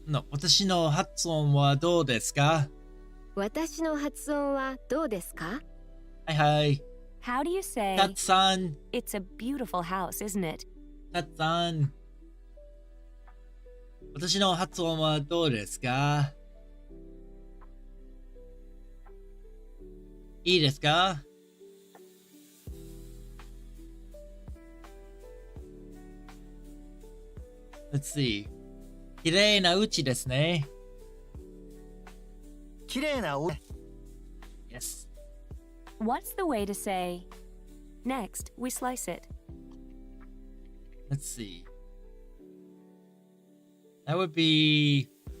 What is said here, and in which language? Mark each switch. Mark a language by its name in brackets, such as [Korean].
[Japanese] 私の発音はどうですか？私の発音はどうですか？はいはい。 [English] How do you say, たっさん。 it's a beautiful house, isn't it? たっさん。 [Japanese] 私の発音はどうですか？いいですか？ [English] Let's see. [Japanese] 綺麗な家ですね。綺麗なお。 [English] Yes. What's the way to say, next, we slice it? Let's see. That would be...